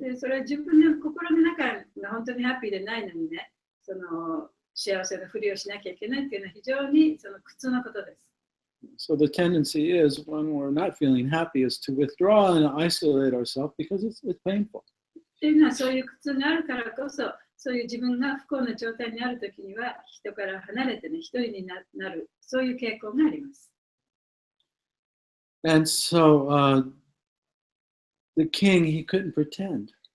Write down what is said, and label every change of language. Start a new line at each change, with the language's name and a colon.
Japanese: でそれは自分の心の中が本当にハッピーでないのにね、その幸せのふりをしなきゃいけないっていうのは非常にその苦痛なことです。
English: So the tendency is, when we're not feeling happy, is to withdraw and isolate ourselves because it's painful.
Japanese: っていうのはそういう苦痛があるからこそ、そういう自分が不幸な状態にあるときには人から離れてね、一人になる、そういう傾向があります。
English: And so the king, he couldn't pretend.